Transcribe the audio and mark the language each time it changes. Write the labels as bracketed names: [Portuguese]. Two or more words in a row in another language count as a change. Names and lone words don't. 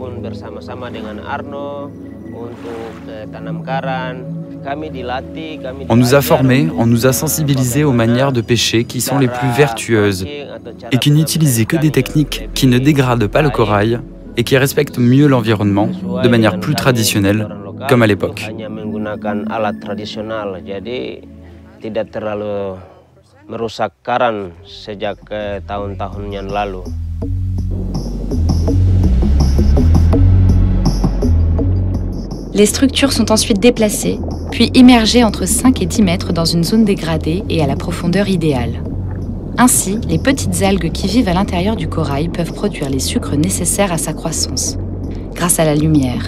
[French] On nous a formés, on nous a sensibilisés aux manières de pêcher qui sont les plus vertueuses et qui n'utilisent que des techniques qui ne dégradent pas le corail et qui respectent mieux l'environnement de manière plus traditionnelle, comme à l'époque. [Indonesian] Tidak terlalu merusak karang sejak tahun-tahun yang lalu. [French] Les structures sont ensuite déplacées, puis immergées entre 5 et 10 mètres dans une zone dégradée et à la profondeur idéale. Ainsi, les petites algues qui vivent à l'intérieur du corail peuvent produire les sucres nécessaires à sa croissance, grâce à la lumière.